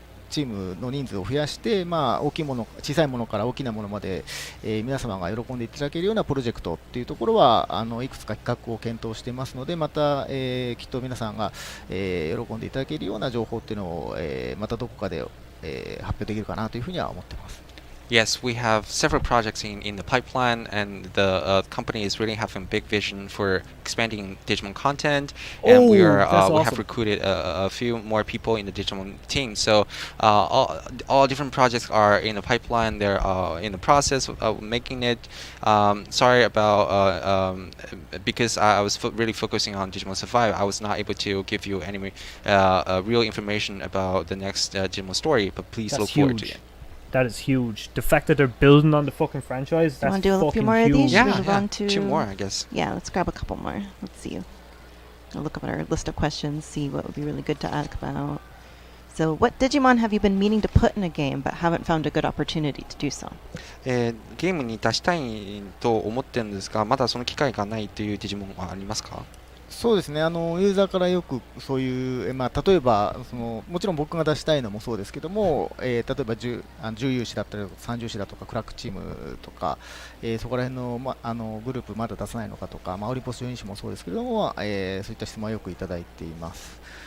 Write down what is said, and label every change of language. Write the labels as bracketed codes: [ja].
[ja] チームの人数を増やして、大きいもの、小さいものから大きなものまで、皆様が喜んでいただけるようなプロジェクトっていうところはいくつか企画を検討していますので、また、きっと皆さんが、喜んでいただけるような情報っていうのを、またどこかで、発表できるかなというふうには思っています。 [en] Yes, we have several projects in the pipeline, and the company is really having big vision for expanding Digimon content. And we awesome. have recruited a few more people in the Digimon team. So all different projects are in the pipeline. They're in the process of making it. Sorry about because I was really focusing on Digimon Survive. I was not able to give you any real information about the next Digimon story. But please look forward to it. That is huge. The fact that they're building on the fucking franchise, that's want to do a few more huge. of these? Yeah, Move on to 2 more, I guess. Yeah, let's grab a couple more. Let's see. I'll look up at our list of questions, see what would be really good to ask about. So, what Digimon have you been meaning to put in a game but haven't found a good opportunity to do so? [ja] ゲームに出したいと思ってるんですが、まだその機会がないというデジモンはありますか？そうですね、ユーザーからよくそういう、例えばもちろん僕が出したいのもそうですけども、例えば重油士だったり三重士だとかクラックチームとか、そこら辺の、グループまだ出さないのかとか、オリンポス12士もそうですけれども、そういった質問はよくいただいています。